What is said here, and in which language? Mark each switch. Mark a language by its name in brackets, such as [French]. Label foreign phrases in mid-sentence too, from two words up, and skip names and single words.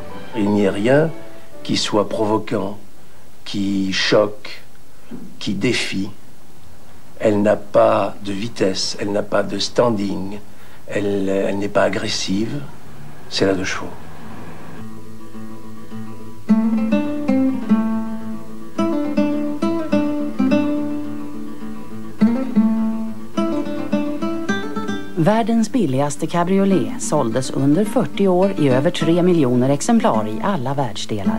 [French] Il n'y a rien qui soit provoquant, qui choque, qui défie. Elle n'a pas de vitesse, elle n'a pas de standing, elle n'est pas agressive. C'est la 2 chevaux. [Swedish] Världens billigaste cabriolet såldes under 40 år i över 3 miljoner exemplar i alla världsdelar.